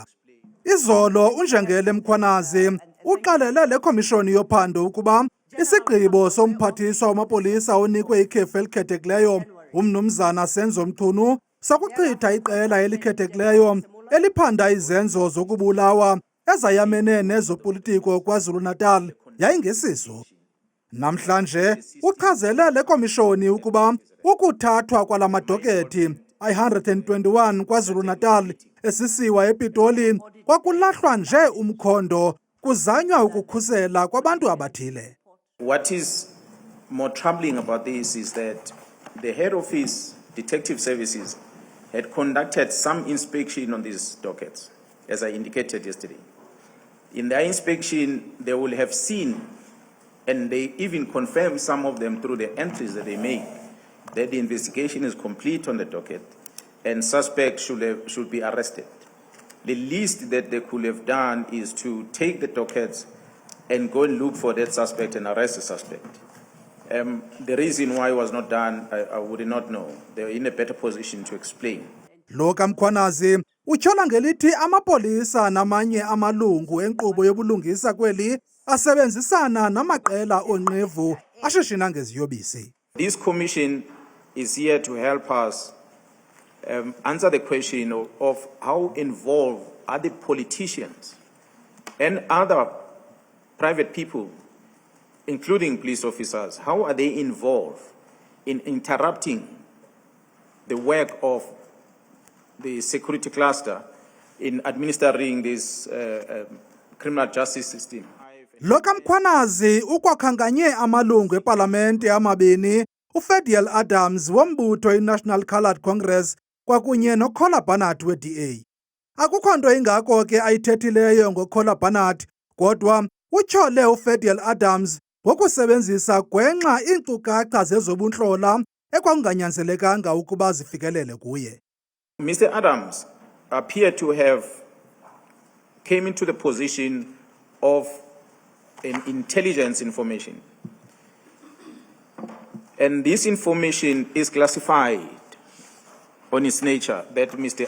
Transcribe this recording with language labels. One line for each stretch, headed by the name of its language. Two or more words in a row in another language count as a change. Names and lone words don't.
Xhosa: Izolo uNjengele Mkhwanazi uqalele le komishoni yophando ukuba isigqibo somphathiswa wamapolisa onikwe ikhefu elikhethekileyo uMnumzana Senzo Mchunu sokuchitha iqela elikhethekileyo eliphanda izenzo zokubulawa ezayamene nezopolitiko KwaZulu-Natal yayingesiso. Namhlanje uchazele le komishoni ukuba ukuthathwa kwala madokethi ay-121 KwaZulu-Natal esisiwa ePitoli kwakulahlwa nje umkhondo kuzanywa ukukhusela kwabantu abathile.
English: What is more troubling about this is that the head office, detective services, had conducted some inspection on these dockets, as I indicated yesterday. In their inspection, they will have seen, and they even confirmed some of them through the entries that they made, that the investigation is complete on the docket and suspects should be arrested. The least that they could have done is to take the dockets and go and look for that suspect and arrest the suspect. The reason why it was not done, I would not know. They're in a better position to explain.
Xhosa: Lo kaMkhwanazi utyhola ngelithi amapolisa namanye amalungu enkqubo yobulungisa kweli asebenzisana namaqela onqevu ashishina ngeziyobisi.
English: This commission is here to help us answer the question of how involved are the politicians and other private people, including police officers, how are they involved in interrupting the work of the security cluster in administering this criminal justice system.
Xhosa: Lo kaMkhwanazi ukwakhankanye amalungu eParlamente amabini uFadil Adams wombutho iNational Coloured Congress kwakunye noKhola Barnard weDA. Akukho nto ingako ke ayithethileyo ngoKhola Barnard, kodwa utyhole uFadil Adams ngokusebenzisa gwenxa iinkcukacha zezobuntlola ekwakunganyanzelekanga ukuba zifikelele kuye.
English: Mr. Adams appeared to have came into the position of an intelligence information. And this information is classified on its nature that Mr.